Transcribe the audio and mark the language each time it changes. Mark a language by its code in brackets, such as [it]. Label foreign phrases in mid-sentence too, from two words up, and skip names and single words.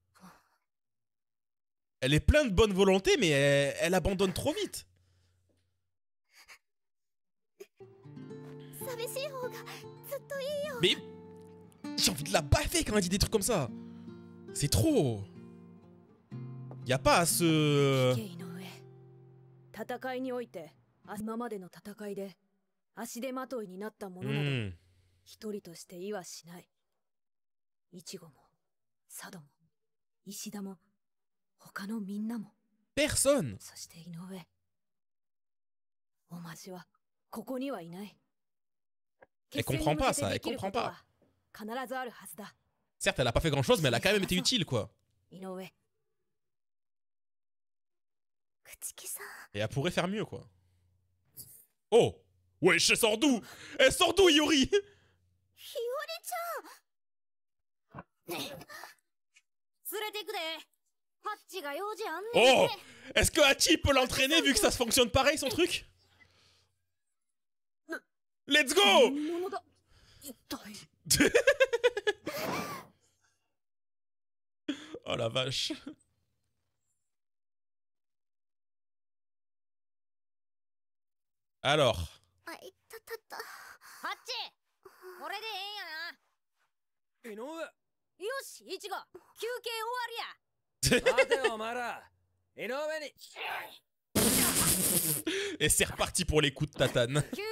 [fr] Elle est pleine de bonne volonté, mais elle abandonne trop vite. Mais j'ai envie de la baffer quand elle dit des trucs comme ça. C'est trop. Y a pas à se... [ja] 戦いにおいて今までの戦いで足手まといになったものなど一人として言わしない。イチゴも佐渡も石田も他のみんなも [fr] Personne. [ja] そして井上おまじはここにはいない。 [fr] Elle comprend pas ça, elle comprend pas. [ja] 必ずあるはずだ。 [fr] Certes, elle a pas fait grand chose, mais elle a quand même été utile, quoi. 井上 Et elle pourrait faire mieux, quoi. Oh! Wesh, elle sort d'où? Elle sort d'où, Yuri? Oh! Est-ce que Hachi peut l'entraîner vu que ça se fonctionne pareil, son truc? [en] Let's go! [fr] Oh la vache. Alors. Et c'est reparti pour les coups de tatane.